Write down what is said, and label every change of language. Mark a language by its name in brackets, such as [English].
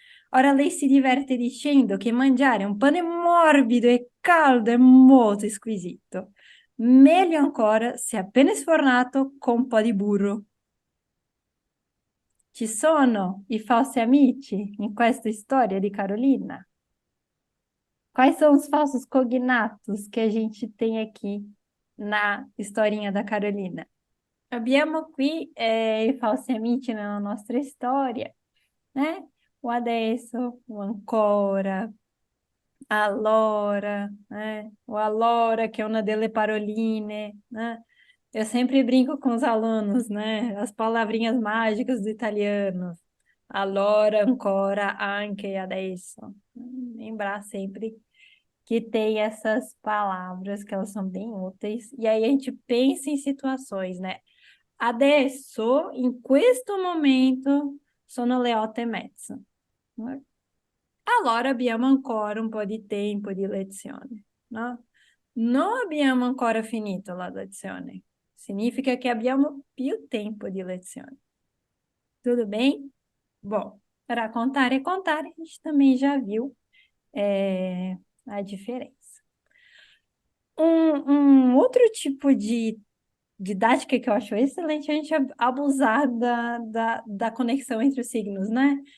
[Italian] Ora lei si diverte dicendo che mangiare un pane morbido e caldo è molto squisito. Meglio ancora se appena sfornato con un po' di burro. Ci sono i falsi amici in questa storia di Carolina? [Portuguese] Quais são os falsos cognatos que a gente tem aqui na historinha da Carolina? [Italian] Abbiamo qui i falsi amici nella nostra storia, né? O adesso, o ancora, allora, né? O allora, [Portuguese] que é uma delle paroline, né? Eu sempre brinco com os alunos, né? As palavrinhas mágicas do italiano. [Italian] Allora, ancora, anche, adesso. [Portuguese] Lembrar sempre que tem essas palavras que elas são bem úteis. E aí a gente pensa em situações, né? [Italian] Adesso, in questo momento, sono le 8:30. Allora abbiamo ancora un po' di tempo di lezione, no? Non abbiamo ancora finito la lezione. Significa che abbiamo più tempo di lezione. [Portuguese] Tudo bem? Bom, para contar e contar, a gente também já viu a diferença. Um outro tipo de didática que eu acho excelente é a gente abusar da conexão entre os signos, né?